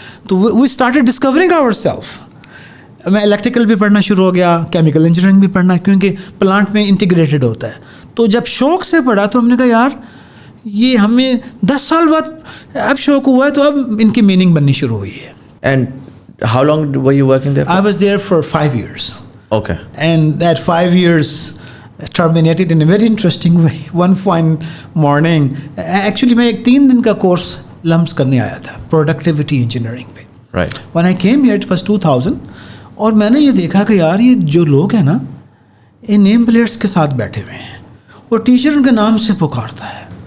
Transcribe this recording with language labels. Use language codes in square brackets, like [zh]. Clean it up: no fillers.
[ur] تو [en] We started discovering our self. [ur] میں electrical بھی پڑھنا شروع ہو گیا, کیمیکل انجینئرنگ بھی پڑھنا, کیونکہ پلانٹ میں انٹیگریٹڈ ہوتا ہے. تو جب شوق سے پڑھا تو ہم نے کہا یار یہ ہمیں 10 سال بعد اب شوق ہوا ہے, تو اب ان کی میننگ بننی شروع ہوئی ہے. [en] And how long were you working there for? I was there for 5 years. Okay. And that 5 years terminated in a very interesting way. One fine morning, actually [ur] میں ایک 3 دن کا کورس لمس کرنے آیا تھا پروڈکٹیوٹی انجینئرنگ پہ. [en] Right. When I came here it was 2000, [ur] اور میں نے یہ دیکھا کہ یار یہ جو لوگ ہیں نا یہ نیم پلیٹس کے ساتھ بیٹھے ہوئے ہیں اور ٹیچر ان کے نام سے پکارتا ہے.